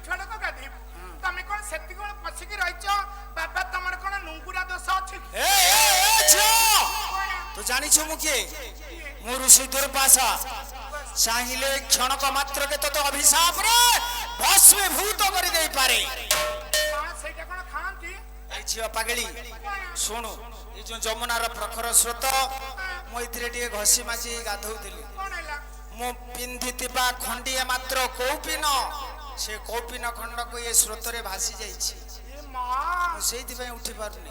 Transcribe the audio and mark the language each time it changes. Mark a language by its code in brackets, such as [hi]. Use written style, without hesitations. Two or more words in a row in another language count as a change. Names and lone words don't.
[or] ଝିଅ ଛୁଆ ଲୋକ ଗାଧେଇବୁ। ତମେ କଣ ସେତିକି ବେଳେ ପଶିକି ରହିଛ? ବାବା ତମର କଣ ନୁଙ୍ଗୁରା ଦୋଷ ଅଛି କି? ଏ ଝିଅ କଣ? ତୁ ଜାଣିଛୁ ମୁଁ କିଏ? ମୁଁ ଋଷି ଦୁର୍ବାସା। ଚାହିଁଲେ କ୍ଷଣକ ମାତ୍ରକେ ତତେ ଅଭିଶାପରେ ଭସ୍ମୀଭୂତ କରି ଦେଇପାରେ। ମା ସେଇଟା କଣ ଖାଆନ୍ତି? এই ঝিଅ পাগଳି ଶୁଣୁ ଏ ଯୋଉ ଯମୁନାର ପ୍ରଖର ସ୍ରୋତ ମୁଁ ଏଥିରେ ଟିକେ ଘଷି ମାଜି ଗାଧଉଥିଲି। କଣ ହେଲା? ମୁଁ ପିନ୍ଧିଥିବା ଖଣ୍ଡିଏ ମାତ୍ର କୌପିନ ସେ କୌପିନ ଖଣ୍ଡକୁ ଏ ସ୍ରୋତରେ ଭାସି ଯାଇଛି। ଏ ମା ମୁଁ ସେଇଥିପାଇଁ ଉଠି ପାରୁନି।